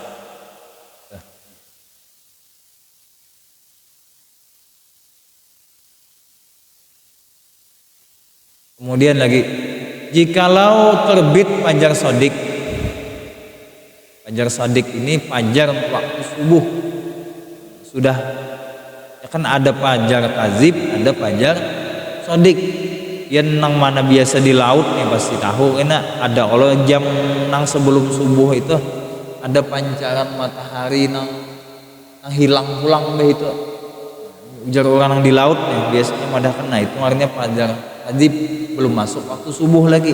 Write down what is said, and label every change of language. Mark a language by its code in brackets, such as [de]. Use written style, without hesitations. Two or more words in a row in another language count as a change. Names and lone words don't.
[id] Kemudian lagi, jikalau terbit fajar sodik, fajar sodik ini fajar waktu subuh sudah, ya kan ada fajar kazib, ada fajar sodik. Yang nang mana biasa di laut nih pasti tahu, karena ada kalau jam nang sebelum subuh itu ada pancaran matahari nang hilang pulang deh itu. Ujar orang nang di laut nih biasanya madah kena itu artinya fajar kazib, belum masuk waktu subuh lagi.